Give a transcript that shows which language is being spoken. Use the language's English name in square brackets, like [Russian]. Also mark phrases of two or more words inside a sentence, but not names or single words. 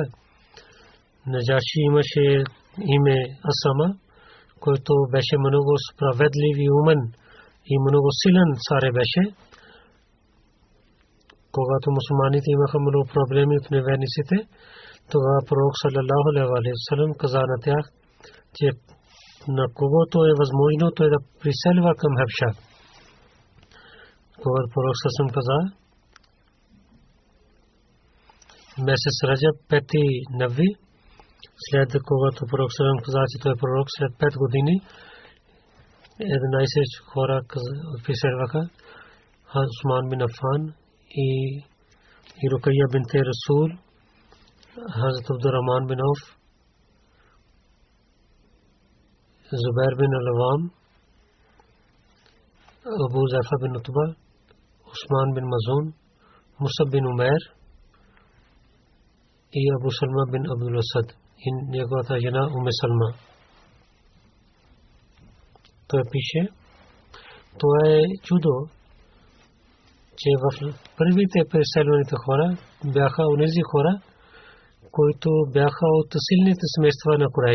[Bulgarian] Наджаши имаше име Асама, който беше много справедлив и умен и много силен цар беше. Когато мусулманите имаха много проблеми от неверниците, тогава пророк [Arabic] صلى الله عليه وسلم [Bulgarian] каза на тях, че на когото е възможно той да приселва към Хабша. Когато пророк саллаллаху каза, месец Раджаб, 5 Нави, след когато пророк саллаллаху каза, че той е пророк, след 5 години 11 хора приселваха: Усман бин Афан и Рукайя бинте Расул, Хазрат Абдуррахман бин Ауф, Зубайр бин Алавам, Абу Зафа бин Утба, Усман бин Мазун, Мусаб бин Умейр и Абу Салма бин Абдул Асад и неговата жена Уме Салма. Той пише: това е чудо, че в първите преселваните хора бяха онези хора, които бяха от силните семейства на Курайш.